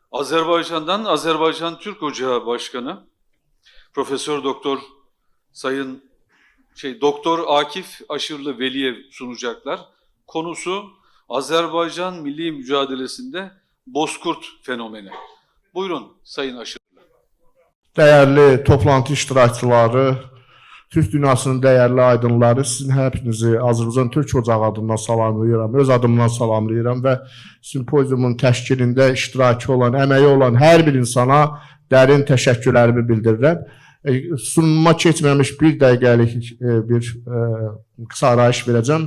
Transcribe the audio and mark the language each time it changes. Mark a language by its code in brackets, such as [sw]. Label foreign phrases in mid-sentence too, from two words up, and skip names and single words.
[tr] Azerbaycan'dan Azerbaycan Türk Ocağı Başkanı Profesör Doktor Sayın Doktor Akif Aşırlı Veliyev sunacaklar. Konusu Azerbaycan milli mücadelesinde Bozkurt fenomeni. Buyurun Sayın Aşırlı. Değerli toplantı iştirakçıları, Türk dünyasının değerli aydınları, [az] sizin hepinizi Azərbaycan Türk Ocağı adından salamlayıram, öz adımdan salamlayıram və simpoziumun təşkilində iştirakı olan, əməyi olan hər bir insana dərin təşəkkürlərimi bildirirəm. Sunuma keçməmiş bir dəqiqəlik bir qısa arayış verəcəm.